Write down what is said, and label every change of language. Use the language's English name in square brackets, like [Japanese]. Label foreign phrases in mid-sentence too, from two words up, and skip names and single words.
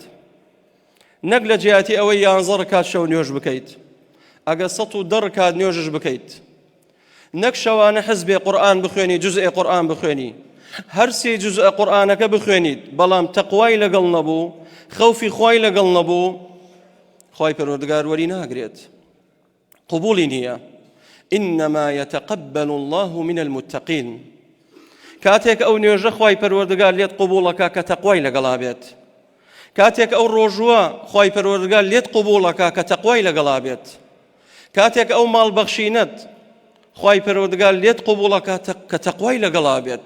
[Central Kurdish] نەک لە جیاتی ئەوەی 11 ڕکات شەو نوێژ بکەیت، ئەگە 110 ڕکات نوێژش بکەیت، نەک شەوانە حزبێ قورئان بخوێنی، جوزئێ قورئان بخوێنی، هەر سێ جوزئە قورئانەکە بخوێنیت، بەڵام تەقوای لەگەڵ نەبوو، خەوفی خوای لەگەڵ نەبوو، خوای پەروەردگار وەری ناگرێت، قبوڵی نییە. [Arabic] إنما يتقبل الله من المتقين. [Central Kurdish] کاتێک ئەو نوێژە خوای پەروەردگار لێت قبوڵەکە کە تەقوای لەگەڵا بێت، کاتێک ئەو ڕۆژوە خوای پەروەردگار لێت قبوڵەکە کە تەقوای لەگەڵا بێت، کاتێک ئەو ماڵبەخشینەت خوای پەروەردگار لێت قبوڵەکە کە تەقوای لەگەڵا بێت.